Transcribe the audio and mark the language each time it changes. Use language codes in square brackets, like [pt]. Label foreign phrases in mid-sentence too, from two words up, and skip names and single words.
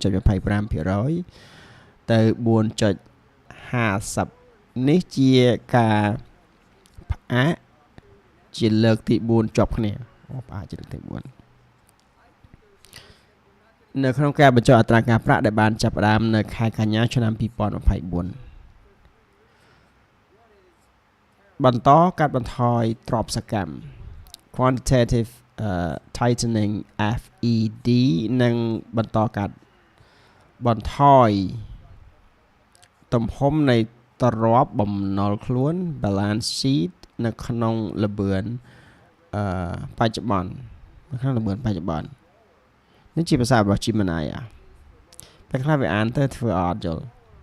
[km] 4.25% ទៅ 4.50 នេះជាការផ្អាកជាលើកទី 4 ជាប់គ្នាផ្អាកជាលើកទី 4 នៅក្នុងការបញ្ចុះអត្រាការប្រាក់ដែលបានចាប់ផ្ដើមនៅខែកញ្ញាឆ្នាំ 2024 បន្តកាត់បន្ថយទ្រព្យសកម្ម [en] quantitative tightening [km] FED និងបន្តកាត់បន្ថយទំហំនៃទ្រព្យបំណុលខ្លួន [en] balance sheet [km] នៅក្នុងល្បឿនបច្ចុប្បន្ននេះជាភាសារបស់ Gemini តែខ្លះវាអានទៅធ្វើអត់យល់